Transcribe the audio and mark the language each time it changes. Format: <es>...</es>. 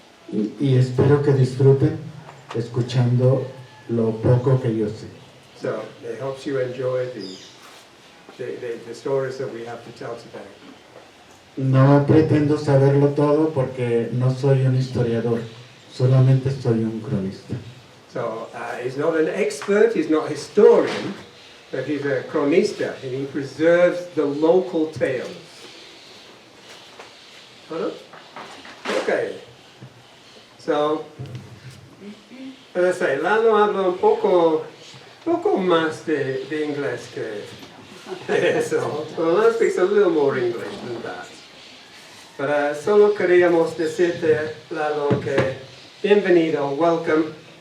<es>Y espero que disfruten escuchando lo poco que yo sé.</es> <en>So it helps you enjoy the stories that we have to tell today.</en> <es>No pretendo saberlo todo porque no soy un historiador, solamente soy un cronista.</es> <en>So he's not an expert, he's not a historian, but he's a cronista, and he preserves the local tales. Okay. So, as I say,</en> <es>Lalo habla un poco más de inglés que eso.</es> <en>Well, Lalo speaks a little more English than that.</en> <es>But solo queríamos decirte, Lalo, que bienvenido, welcome.</es>